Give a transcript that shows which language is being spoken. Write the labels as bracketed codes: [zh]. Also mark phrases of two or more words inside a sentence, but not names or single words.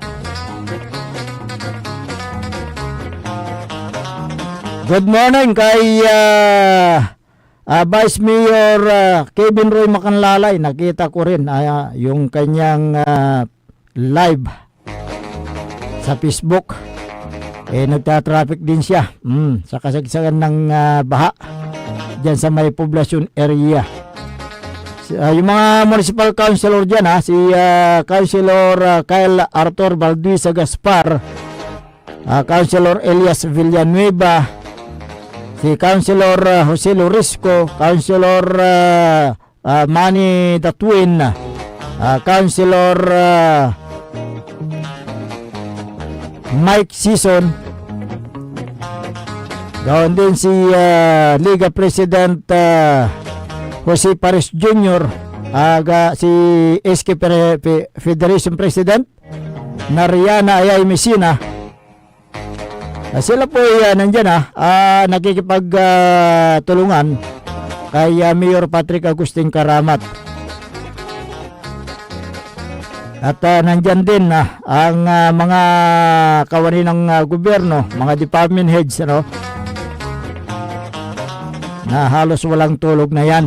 [en] Good morning [tl] kay Vice Mayor Kevin Roy Macanlalay. Nakita ko rin yung kanyang live sa Facebook. Nagta-traffic din siya sa kasagsagan ng baha dyan sa may poblasyon area. Yung mga [en] municipal councilor [tl] dyan, si Councilor Kyle Arthur Balduisa Gaspar, Councilor Elias Villanueva, si Councilor Jose Lorisco, Councilor Manny Datuin, Councilor Mike Sison, gawin din si Liga President Jose Pares Jr., si SK Federation President Nariana Ayay Mesina. Sila po nandyan nakikipagtulungan kay Mayor Patrick Agustin Karamat. At nandyan din ang mga kawani ng gobyerno, mga [en] department heads, [tl] na halos walang tulog na yan.